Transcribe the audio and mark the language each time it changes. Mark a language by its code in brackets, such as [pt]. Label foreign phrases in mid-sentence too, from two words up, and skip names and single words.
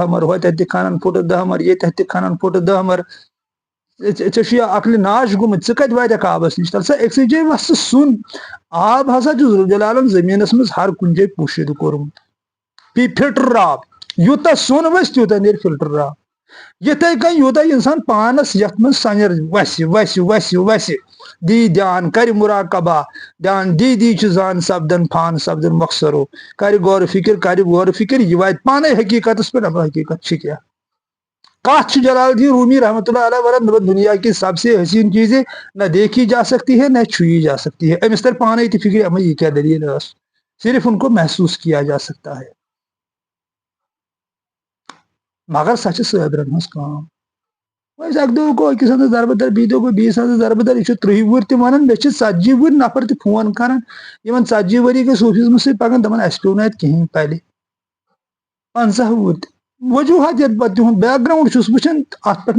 [ks] مر ہوتٮ۪تھ تہِ کھنان پھٕٹہٕ 10 مر ییٚتٮ۪تھ تہِ کھنان پھٕٹہٕ 10 مر ژےٚ چھُ یہِ عقلہِ ناش گوٚمُت ژٕ کتہِ واتکھ آبس نِش تل سا أکسٕے جایہِ وس ژٕ سوٚن آب ہسا چھُ ذوالجلالن زٔمیٖنس منٛز ہر کُنہِ جایہِ پوشیٖدٕ کوٚرمُت بیٚیہِ فلٹر آب یوٗتاہ سوٚن وسہِ تیوٗتاہ نیرِ فلٹر آب یِتھے کٔنۍ یوٗتاہ انسان پانس یتھ منٛز سنیر وسہِ وسہِ وسہِ وسہِ دی دھیان کرِ مراقبہ دھیان دی دی چھُ زان سپدان فان سپدان مۄخصرو کرِ غورٕ فِکر یہِ واتہِ پانے حقیٖقتس پٮ۪ٹھ دپان حقیٖقت چھِ کیاہ کتھ چھُ جلال الدین رومی [ar] رحمۃ اللہ علیہ [ks] ورن [ur] دنیا کی سب سے حسین چیزیں نہ دیکھی جا سکتی ہے نہ چھوئی جا سکتی ہے [ks] امس تر پانے تہِ فکر اما یہ کیا دلیل ٲس [ur] صرف ان کو محسوس کیا جا سکتا ہے [ks] مگر سۄ چھِ صٲبرن ہٕنٛز کٲم وۄنۍ اکہِ دۄہ گوٚو أکِس ہنٛدس دربدر بیٚیہِ دۄہ گوٚو بیٚیِس ہنٛدس دربدر یہِ چھُ 30 وُہُر تہِ ونان مےٚ چھِ 40 وُہٕرۍ نفر تہِ فون کران یِمن 40 ؤری گٔے صوفیزمس سۭتۍ پکان دپان اسہِ پیوٚو نہٕ اتہِ کہیٖنۍ پلہِ 50 وُہٕرۍ تہِ وجوٗہات یتھ پتہٕ تِہُنٛد بیک گراوُنڈ چھُس وٕچھان اتھ پٮ۪ٹھ